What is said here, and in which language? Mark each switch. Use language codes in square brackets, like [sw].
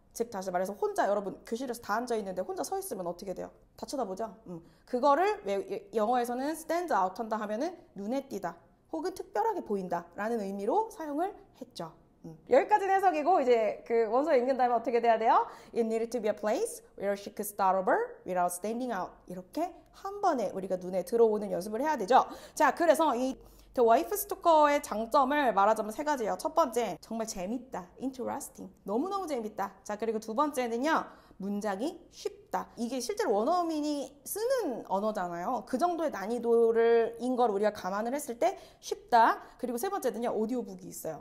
[ko] 즉 다시 말해서 혼자 여러분 교실에서 다 앉아 있는데 혼자 서 있으면 어떻게 돼요? 다 쳐다보죠. 그거를 영어에서는 stand out 한다 하면은 눈에 띄다 혹은 특별하게 보인다 라는 의미로 사용을 했죠. 여기까지는 해석이고 이제 그 원서 읽는 다음에 어떻게 돼야 돼요? [en] It needed to be a place where she could start over without standing out. [ko] 이렇게 한 번에 우리가 눈에 들어오는 연습을 해야 되죠. 자 그래서 이 The 와이프 스토커의 장점을 말하자면 세 가지예요. 첫 번째, 정말 재밌다. interesting. 너무너무 재밌다. 자, 그리고 두 번째는요. 문장이 쉽다. 이게 실제로 원어민이 쓰는 언어잖아요. 그 정도의 난이도인 걸 우리가 감안을 했을 때 쉽다. 그리고 세 번째는요. 오디오북이 있어요.